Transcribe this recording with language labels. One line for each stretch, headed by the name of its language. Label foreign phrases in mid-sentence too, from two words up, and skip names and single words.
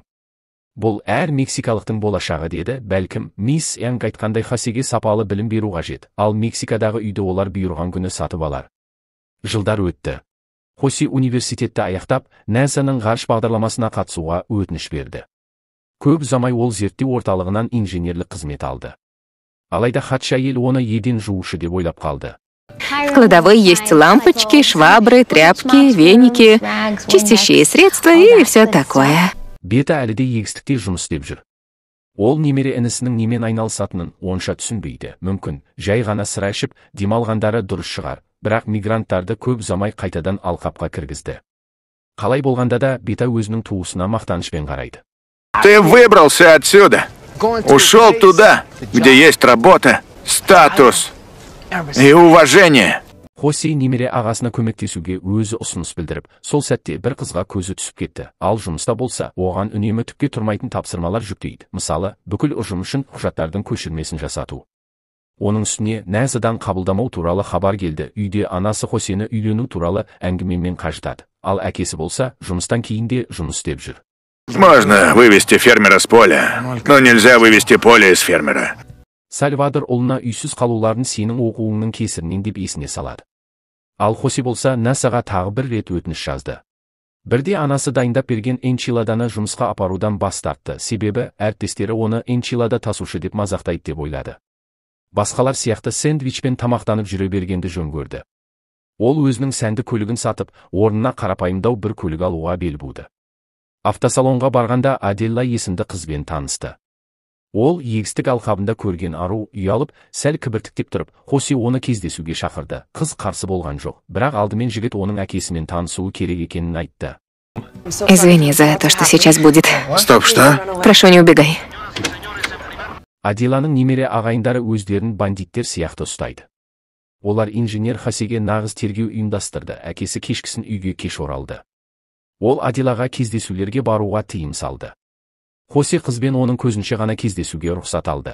Kazakh: Бұл әр мексикалықтың болашағы деді, бәлкім, мисс Янг айтқандай Хосеге сапалы білім беру қажет, ал Мексикадағы үйді олар бұйырған күні сатып алар. Жылдар өтті. Хосе университетті аяқтап, НАСА-ның ғарыш бағдарламасына қатысуға өтініш берді. Көп ұзамай ол зерттеу орталығынан инженерлік қызмет алды. Алайда хатшы әйел оны еден жуушы деп ойлап қалды.
Russian: В кладовой есть лампочки, швабры, тряпки, веники, чистящие средства и все такое.
Kazakh: Бета әлі де егістікте жұмыс істеп жүр. Ол немере інісінің немен айналысатынын онша түсінбейді. Мүмкін, жай ғана сыра ішіп, демалғандары дұрыс шығар, бірақ мигранттарды көп ұзамай қайтадан алқапқа кіргізді. Қалай болғанда да Бета өзінің туысына мақтанышпен қарайды.
Russian: Ты выбрался отсюда. Ушел туда, где есть работа, статус и уважение.
Kazakh: Хосе немере ағасына көмектесуге өзі ұсыныс білдіріп, сол сәтте бір қызға көзі түсіп кетті. Ал жұмыста болса, оған үнемі түкке тұрмайтын тапсырмалар жүктейді. Мысалы, бүкіл ұжым үшін құжаттардың көшірмесін жасату. Оның үстіне НАСА-дан қабылдамау туралы хабар келді. Үйде анасы Хосені үйлену туралы әңгімемен қажытады. Ал әкесі болса, жұмыстан кейін де жұмыс істеп жүр.
Russian: Можно вывести фермера с поля, но нельзя вывести поле из фермера.
Kazakh: Сальвадор ұлына үйсіз қалуларын сенің оқуыңның кесірінен деп есіне салады. Ал Хосе болса НАСА-ға тағы бір рет өтініш жазды. Бірде анасы дайындап берген энчиладаны жұмысқа апарудан бас тартты, себебі әріптестері оны энчилада тасушы деп мазақтайды деп ойлады. Басқалар сияқты сэндвичпен тамақтанып жүре бергенді жөн көрді. Ол өзінің сәнді көлігін сатып, орнына қарапайымдау бір көлік алуға бел буды. Автосалонға барғанда Аделла есімді қызбен танысты. Ол егістік алқабында көрген ару ұялып, сәл кібіртіктеп тұрып, Хосе оны кездесуге шақырды. Қыз қарсы болған жоқ, бірақ алдымен жігіт оның әкесімен танысуы керек екенін айтты.
Russian: Извини за то, что сейчас будет. Стоп, что? Прошу, не убегай.
Kazakh: Аделланың немере ағайындары өздерін бандиттер сияқты ұстайды. Олар инженер Хосеге нағыз тергеу ұйымдастырды, әкесі кешкісін үйге кеш оралды. Ол Аделлаға кездесулерге баруға тыйым салды. Хосе қызбен оның көзінше ғана кездесуге рұқсат алды.